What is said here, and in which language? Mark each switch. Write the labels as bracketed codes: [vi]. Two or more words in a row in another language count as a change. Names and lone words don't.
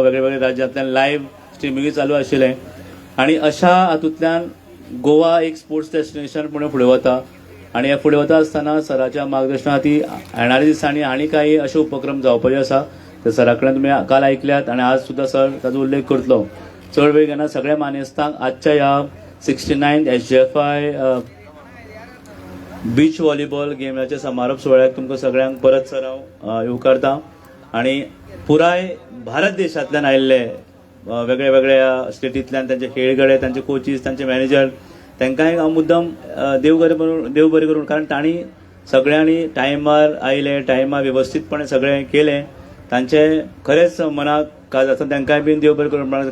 [kok] वेगळे वेगळे राज्यांतल्यान [en] live streaming [kok] चालू आशिल्लें आणि अशा हातूंतल्यान गोवा एक [en] sports destination [kok] म्हणून फुडें वता. आणि हे फुडें वता आसतना सराच्या मार्गदर्शना खातीर येणाऱ्या दिसांनी आनी काही अशे उपक्रम जावपाचे आसा. ते सरा कडेन तुमी काल आयकल्यात आणि आज सुद्दां सर ताचो उल्लेख करतलो. चड वेळ घेना, सगळ्या मानेस्तांक आजच्या ह्या 69th SGFI [en] beach volleyball [kok] गेमाच्या समारोप सुवाळ्याक तुमकां सगळ्यांक परत सर हांव येवकारता. आणि पुराय भारत देशांतल्यान आयिल्ले वेगळ्या वेगळ्या स्टेटींतल्यान तांचे खेळगडे, तांचे कोचीस, तांचे मॅनेजर, तांकांय हांव मुद्दम देव बरें करून, कारण तांणी सगळ्यांनी टायमार आयले, टायमार वेवस्थीतपणे सगळें केलें, तांचे खरेंच मनाक काज आसा, तांकांय बीन देव बरें करून.